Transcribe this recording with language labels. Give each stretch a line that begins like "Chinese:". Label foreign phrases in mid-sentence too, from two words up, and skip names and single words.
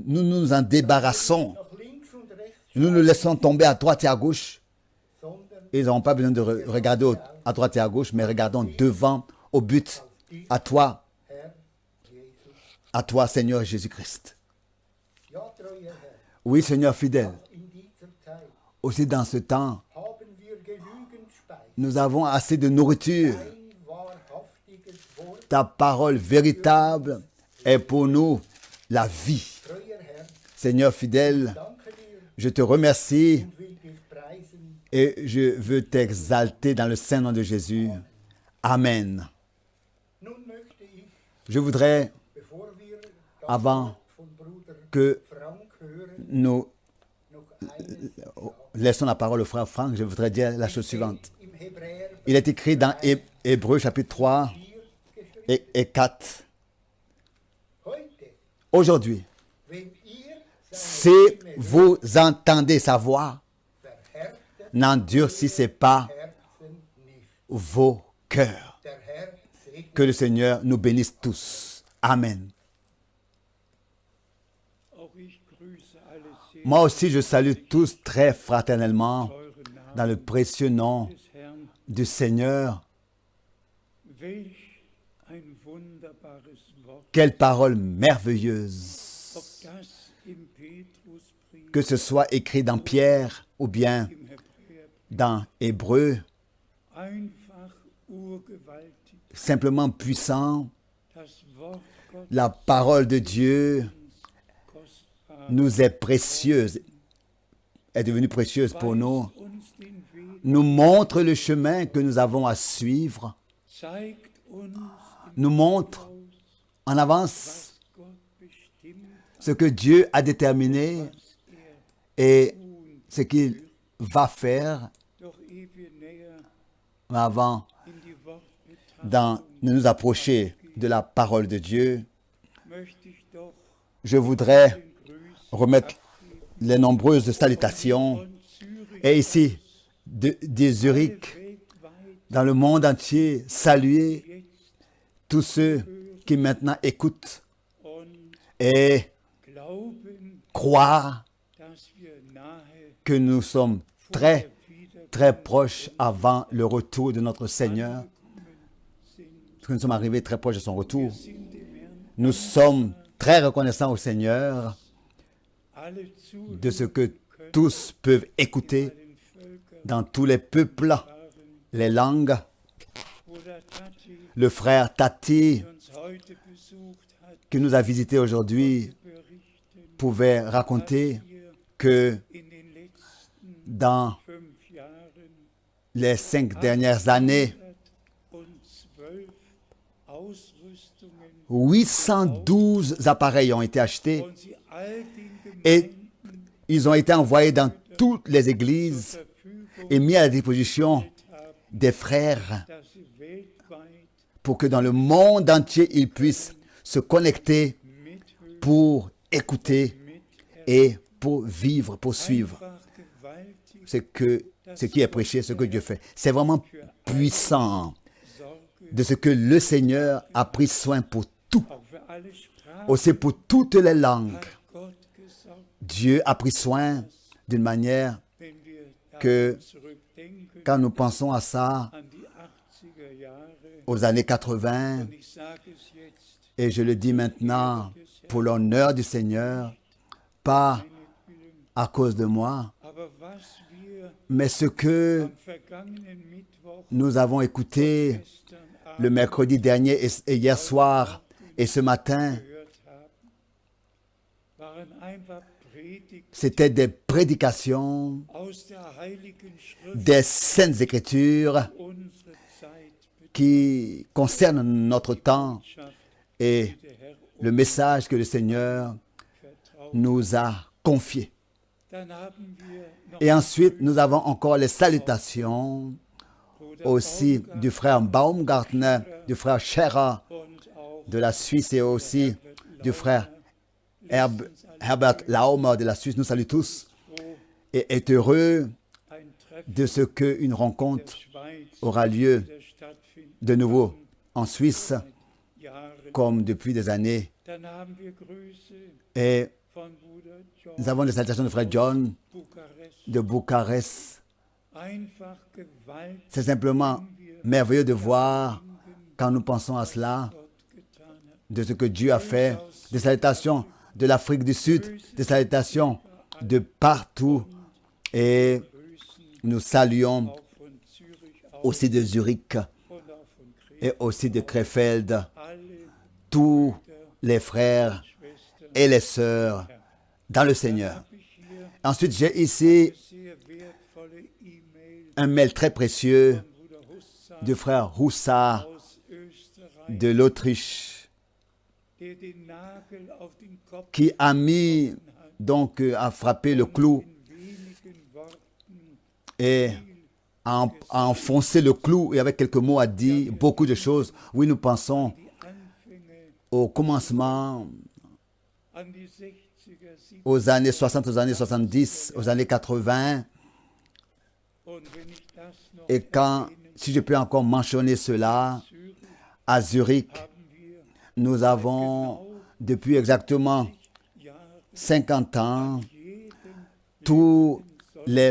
French: nous en débarrassons.
German: nach links und rechts,
French: Nous nous laissons tomber à droite et à gauche.
German: sondern
French: Ils n'auront pas besoin de regarder à droite et à gauche, mais regardons devant, au but, à
German: Herr Jesus.
French: toi, Seigneur Jésus-Christ.
German: Ja, treuer Herr,
French: Oui, Seigneur fidèle,
German: in dieser Zeit
French: aussi dans ce temps,
German: haben wir genügend Speise.
French: nous avons assez de nourriture.
German: Ein wahrhaftiges Wort,
French: Ta parole véritable est pour nous la vie.
German: treuer Herr,
French: Seigneur fidèle,
German: danke dir
French: je te remercie
German: und will dich preisen.
French: et je veux t'exalter dans le saint nom de Jésus. Amen.
German: Nun möchte ich,
French: Je voudrais,
German: bevor wir das
French: avant
German: Wort von Bruder
French: que
German: Frank hören,
French: nous
German: noch eines sagen.
French: laissons la parole au frère Franck, je voudrais dire la chose suivante.
German: Im Hebräer
French: Il est écrit dans Hébreux chapitre 3
German: 4 geschrieben,
French: et 4.
German: heute,
French: Aujourd'hui,
German: wenn ihr
French: si
German: seine Stimme
French: vous entendez sa voix,
German: verhärtet
French: n'endurcissez pas
German: Herzen nicht.
French: vos cœurs.
German: Der Herr segne
French: Que le Seigneur nous bénisse tous. Amen.
German: Auch ich grüße alle sehr
French: Moi aussi, je salue tous très fraternellement
German: teuren Namen
French: dans le précieux nom
German: des Herrn.
French: du Seigneur.
German: Welch ein wunderbares Wort,
French: Quelle parole merveilleuse.
German: ob das im Petrusbrief,
French: Que ce soit écrit dans Pierre ou bien
German: im Hebräer,
French: dans Hébreu,
German: einfach urgewaltig.
French: simplement puissant,
German: Das Wort Gottes
French: la parole de Dieu
German: kostbar
French: nous est précieuse, est devenue précieuse pour nous,
German: weist uns den Weg,
French: nous montre le chemin que nous avons à suivre,
German: zeigt uns im
French: nous montre
German: Voraus,
French: en avance ce que Dieu a déterminé et ce qu'il va faire.
German: Doch ehe wir näher
French: Mais avant
German: in die
French: de nous approcher de la parole de Dieu,
German: möchte ich doch
French: je voudrais
German: den Grüßen
French: remettre les nombreuses salutations.
German: von Zürich
French: Et ici, de Zurich,
German: weltweit
French: dans le monde entier, saluer
German: jetzt
French: tous ceux qui maintenant écoutent
German: und
French: et
German: glauben,
French: croient
German: dass wir nahe
French: que nous sommes
German: vor
French: très,
German: der Wiederkunft
French: très proches avant le retour de notre Seigneur.
German: sind.
French: Que nous sommes arrivés très proches de son retour.
German: Sind dem Herrn
French: Nous sommes très reconnaissants au Seigneur
German: alle zuhören
French: de ce que tous peuvent écouter
German: bei den Völkern
French: dans tous les peuples,
German: waren.
French: les langues.
German: Bruder Tati,
French: Le frère Tati,
German: der uns heute besucht hat,
French: qui nous a visités aujourd'hui,
German: berichten,
French: pouvait raconter
German: dass wir
French: que
German: in den letzten
French: dans
German: 5 Jahren
French: les 5 dernières années,
German: 812 Ausrüstungen
French: 812 appareils ont été achetés
German: und sie all den
French: et
German: Gemeinden
French: ils ont été envoyés dans toutes les églises
German: zur Verfügung
French: et mis à la disposition
German: haben,
French: des frères
German: dass sie weltweit
French: pour que dans le monde entier, ils puissent se connecter
German: mithören,
French: pour écouter
German: miterleben.
French: et pour vivre, pour suivre
German: Einfach gewaltig
French: ce qui est prêché, ce que Dieu fait. C'est vraiment puissant
German: Sorge,
French: de ce que le Seigneur a pris soin pour tout,
German: auch für alle Sprachen
French: aussi pour toutes les langues.
German: hat Gott gesorgt,
French: Dieu a pris soin d'une manière
German: wenn wir
French: que
German: daran zurückdenken,
French: quand nous pensons à ça,
German: an die 80er Jahre.
French: aux années 80,
German: Und ich sage es jetzt,
French: et je le dis maintenant pour l'honneur du Seigneur, pas
German: meinetwillen,
French: à cause de moi,
German: aber was wir
French: mais ce que
German: am vergangenen Mittwoch,
French: nous avons écouté
German: gestern
French: le
German: Abend
French: mercredi dernier et hier soir et ce matin,
German: gehört haben, waren einfach Predigten
French: c'était des prédications
German: aus der Heiligen Schrift
French: des Saintes Écritures
German: unsere Zeit
French: qui concernent notre temps
German: Betreffschaft,
French: et
German: die der Herr
French: le message que le Seigneur
German: vertraut.
French: nous a confié.
German: Dann haben wir noch
French: Et ensuite, nous avons encore les salutations
German: Bruder
French: aussi Baumgart du frère Baumgartner, du frère Scherer
German: und auch
French: de la Suisse et aussi du frère
German: letztens
French: Herbert Laumer de la Suisse. Nous saluons tous
German: froh,
French: et est heureux
German: ein Treffen
French: de ce qu'une
German: der
French: rencontre Schweiz aura lieu
German: wieder stattfinden
French: de nouveau en Suisse
German: seit Jahren.
French: comme depuis des années.
German: Dann haben wir Grüße
French: Et
German: von Bruder John
French: nous avons les salutations de frère John Bukarest. de Bucarest.
German: Einfach gewaltig,
French: C'est simplement merveilleux de voir, quand nous pensons à cela,
German: Gott getan hat.
French: de ce que Dieu a fait, des salutations de l'Afrique du Sud, des salutations de partout. Et
German: Grüßen
French: nous saluons
German: auch von Zürich aus
French: aussi de Zurich
German: und auch von Krefeld.
French: et aussi de Krefeld,
German: Alle
French: tous les frères
German: Schwestern.
French: et les sœurs dans le Seigneur.
German: Habe ich hier
French: Ensuite, j'ai ici
German: sehr wertvolle E-Mail
French: un mail très précieux
German: von Bruder Hussar
French: du frère Roussard
German: aus Österreich,
French: de l'Autriche
German: der den Nagel auf den Kopf
French: qui a mis, donc a frappé le clou
German: in wenigen Worten
French: et a enfoncé le clou et avec quelques mots a dit beaucoup de choses. Oui, nous pensons
German: die Anfänge
French: au commencement,
German: an die 60er, 70er
French: aux années 60, aux années 70, aux années 80.
German: und wenn ich das noch
French: Et quand, si je peux encore mentionner cela, Zürich à Zurich,
German: haben wir
French: nous avons depuis exactement
German: Jahre
French: 50 ans,
German: jeden
French: tous les